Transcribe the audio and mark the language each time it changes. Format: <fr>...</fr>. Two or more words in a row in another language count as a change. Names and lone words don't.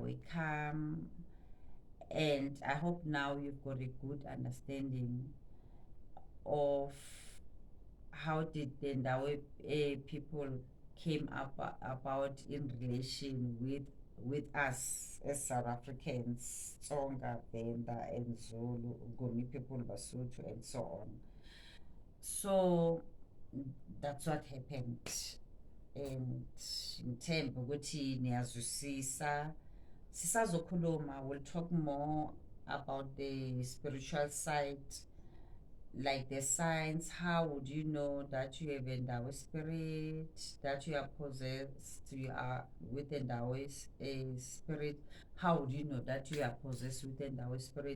<en>will come, and I hope now you've got a good understanding of how did the Ndawe people came about in relation with us as South Africans, Tsonga, Venda, and Zulu, Nguni people, Basotho, and so on. So that's what happened.</en> <nd>And ngithemba ukuthi niyazwisisa. Sisazokhuluma,</nd> <en>we'll talk more about the spiritual side, like the signs. How would you know that you have Ndawe spirit, that you are possessed, you are with Ndawe spirit? How would you know that you are possessed with Ndawe spirit?</en>